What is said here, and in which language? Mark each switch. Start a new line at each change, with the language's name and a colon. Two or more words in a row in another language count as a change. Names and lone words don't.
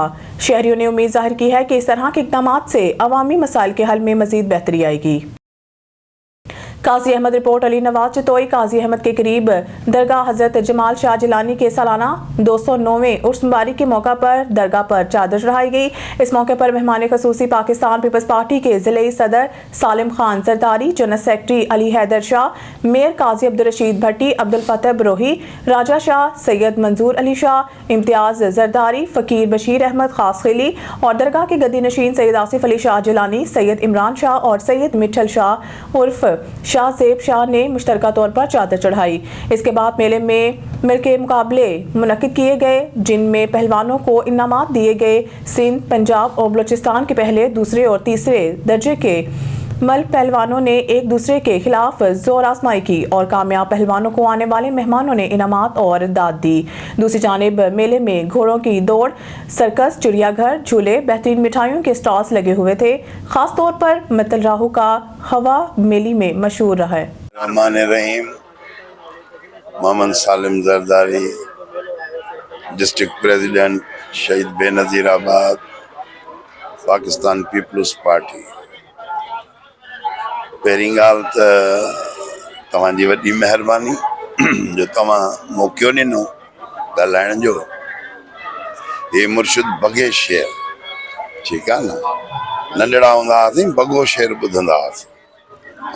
Urdu: شہریوں نے امید ظاہر کی ہے کہ اس طرح کے اقدامات سے عوامی مسائل کے حل میں مزید بہتری آئے گی. قاضی احمد رپورٹ علی نواز چتوئی۔ قاضی احمد کے قریب درگاہ حضرت جمال شاہ جیلانی کے سالانہ 209ویں عرس مبارک کے موقع پر درگاہ پر چادر چڑھائی گئی. اس موقعے پر مہمان خصوصی پاکستان پیپلز پارٹی کے ضلعے صدر سالم خان زرداری، جنرل سیکریٹری علی حیدر شاہ، میئر قاضی عبدالرشید بھٹی، عبدالفتح بروہی، راجا شاہ، سید منظور علی شاہ، امتیاز زرداری، فقیر بشیر احمد خاص خیلی اور درگاہ کے گدی نشین سید آصف علی شاہ جیلانی، سید عمران شاہ اور سید مٹھل شاہ عرف شاہ زیب شاہ نے مشترکہ طور پر چادر چڑھائی. اس کے بعد میلے میں ملکے مقابلے منعقد کیے گئے، جن میں پہلوانوں کو انعامات دیے گئے. سندھ، پنجاب اور بلوچستان کے پہلے، دوسرے اور تیسرے درجے کے ملک پہلوانوں نے ایک دوسرے کے خلاف زور آزمائی کی اور کامیاب پہلوانوں کو آنے والے مہمانوں نے انعامات اور داد دی. دوسری جانب میلے میں گھوڑوں کی دوڑ، سرکس، چڑیا گھر، جھولے، بہترین مٹھائیوں کے اسٹالز لگے ہوئے تھے. خاص طور پر متل راہو کا ہوا میلی میں مشہور رہا ہے. रहमान रहीम, मोहम्मद सालिम जरदारी,
English: district president
Urdu: शहीद बेनज़ीराबाद, पाकिस्तान पीपल्स पार्टी।
Sindhi: पहिरीं ॻाल्हि त तव्हांजी वॾी महिरबानी जो तव्हां मौक़ो ॾिनो ॻाल्हाइण जो। हे मुर्शिद बगे शेर, ठीकु आहे न, नंढड़ा हूंदा हुआसीं बगो शेर ॿुधंदा हुआसीं।